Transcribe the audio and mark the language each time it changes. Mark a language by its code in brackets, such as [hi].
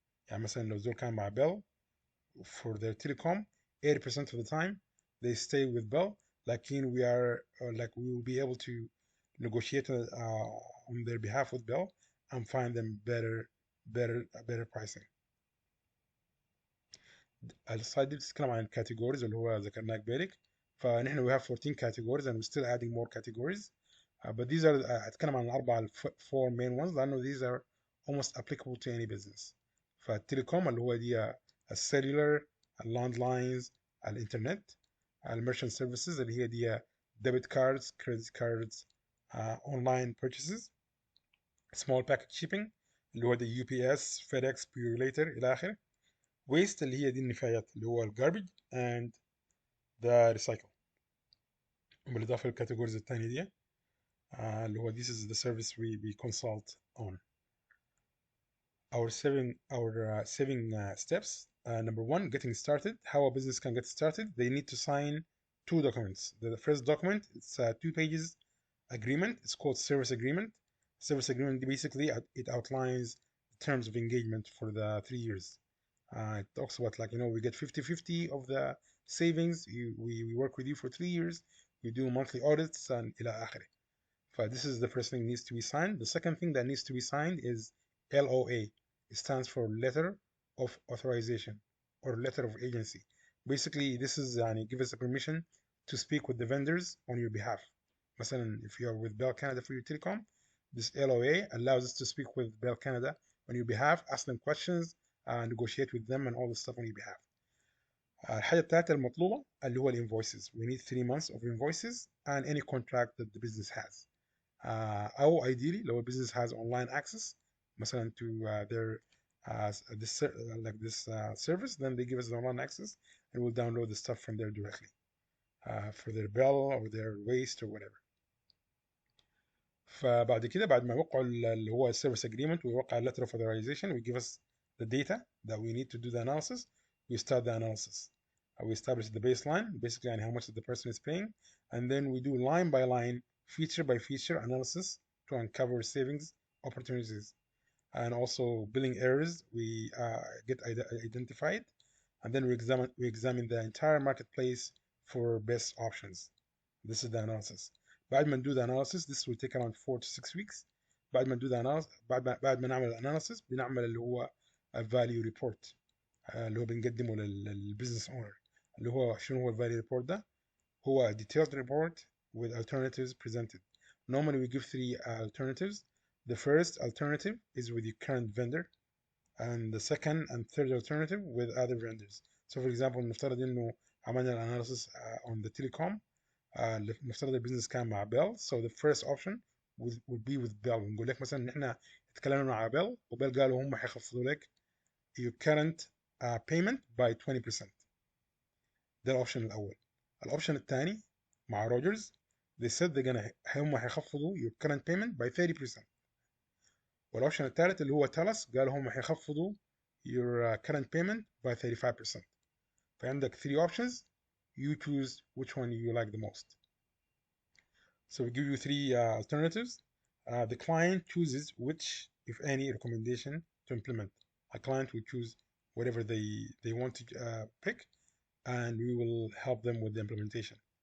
[ar] يعني مثلا لو زول كان مع [en] Bell for their telecom, 80% of the time they stay with Bell. [ar] لكن [en] we will be able to negotiate on their behalf with Bell and find them better pricing. [ar] السلايد دي بتتكلم عن الكاتيجوريز اللي هو ذكرناه قبلك. فنحن [en] we have 14 categories and we're still adding more categories. But these are [ar] هتكلم عن الأربعة [en] four main ones [ar] لأنه [en] these are almost applicable to any business. [ar] فالتليكوم اللي هو دي السيلولر، اللاند لاينز، الانترنت، الميرشنت سيرفيسز اللي هي دي [en] debit cards، credit cards، online purchases، small package shipping [ar] اللي هو دي UPS، FedEx، Purolator إلى آخره. waste اللي هي دي النفايات اللي هو [en] garbage and the recycle. [ar] بالإضافة للكاتيجوريز التانية دي اللي هو [en] this is the service we consult on. Our saving steps. Number one, getting started. How a business can get started. They need to sign 2 documents. The first document, it's a 2 pages agreement. It's called service agreement. Service agreement, basically, it outlines terms of engagement for the 3 years. It talks about we get 50-50 of the savings. We work with you for 3 years. We do monthly audits and [ar] إلى آخره. [en] This is the first thing that needs to be signed. The second thing that needs to be signed is LOA. It stands for Letter of Authorization or Letter of Agency. Basically, this is give us a permission to speak with the vendors on your behalf. [ar] مثلا, [en] if you are with Bell Canada for your telecom, this LOA allows us to speak with Bell Canada on your behalf, ask them questions, negotiate with them and all this stuff on your behalf. [ar] الحاجة الثالثة المطلوبة اللي هو invoices. [en] We need 3 months of invoices and any contract that the business has. [ar] أو [en] ideally [ar] لو [en] business has online access [ar] مثلا [en] to their this service, then they give us the online access and we'll download the stuff from there directly for their bill or their waste or whatever. [ar] فبعد كده بعد ما يوقعوا اللي هو [en] service agreement [ar] ويوقع [en] letter of authorization, we give us the data that we need to do the analysis. We start the analysis. We establish the baseline, basically on how much the person is paying, and then we do line by line, feature by feature analysis to uncover savings opportunities. And also billing errors we get identified, and then we examine the entire marketplace for best options. This is the analysis. [ar] بعد ما ندو [en] the analysis, this will take around 4 to 6 weeks. [ar] بعد ما ندو [en] the analysis, [ar] بعد ما نعمل الاناليسيس بنعمل اللي هو [en] value report [ar] اللي هو بنقدمه للبزنس اونر. اللي هو شنو هو الفاليو ريبورت ده؟ هو [en] detailed report with alternatives presented. Normally we give 3 alternatives. The first alternative is with your current vendor, and the second and third alternative with other vendors. So for example, [ar] نفترض انه عملنا الاناليسيس [en] on the telecom. [ar] نفترض البيزنس كان مع بيل. [en] So the first option would be with Bell. [ar] نقول لك مثلا ان احنا اتكلمنا مع بيل وبيل قالوا هم هيخفضوا لك [en] your current payment by 20%. [ar] ده الاوبشن الاول. الاوبشن الثاني مع روجرز [en] they said [ar] هم هيخفضوا [en] your current payment by 30%. [ar] والاوبشن الثالث اللي هو تالس قالوا هم هيخفضوا [en] your current payment by 35%. [ar] فعندك [en] 3 options. You choose which one you like the most. So we give you 3 alternatives. The client chooses which, if any, recommendation to implement. A client will choose whatever they want to pick, and we will help them with the implementation.